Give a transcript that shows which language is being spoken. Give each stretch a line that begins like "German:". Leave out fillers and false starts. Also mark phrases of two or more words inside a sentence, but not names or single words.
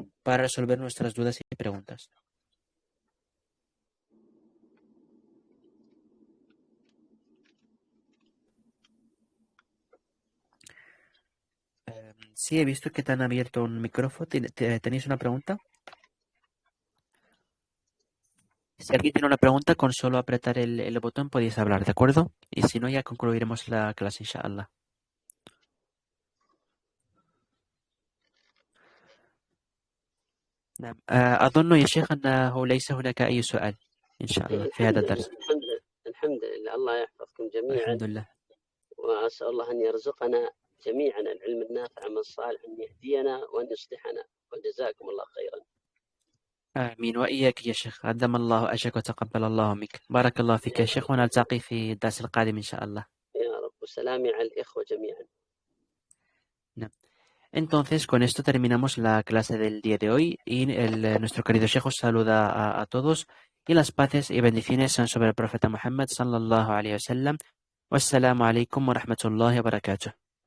Spanish: para resolver nuestras dudas y preguntas. Sí, he visto que te han abierto un micrófono. ¿Tenéis una pregunta? Si alguien tiene una pregunta, con solo apretar el botón podéis hablar, ¿de acuerdo? Y si no, ya concluiremos la clase, inshallah.
Arabic: نعم أظن يا شيخ أنه ليس هناك أي سؤال إن شاء الله في هذا الحمد لله الدرس. الحمد لله الحمد لله. الله يحفظكم جميعا، الحمد لله. وأسأل الله أن يرزقنا جميعا العلم النافع من الصالح، أن يهدينا وأن يصلحنا، وجزاكم الله خيرا. آمين وإياك يا شيخ، قدم الله أجرك وتقبل الله منك. بارك الله فيك يا شيخ، ونلتقي في الدرس القادم إن شاء الله. يا رب، وسلامي على الإخوة جميعا. نعم.
Spanish: Entonces, con esto terminamos la clase del día de hoy y nuestro querido Sheikh os saluda a todos y las paces y bendiciones sean sobre el profeta Muhammad
Arabic: صلى الله عليه وسلم. والسلام عليكم ورحمة الله وبركاته.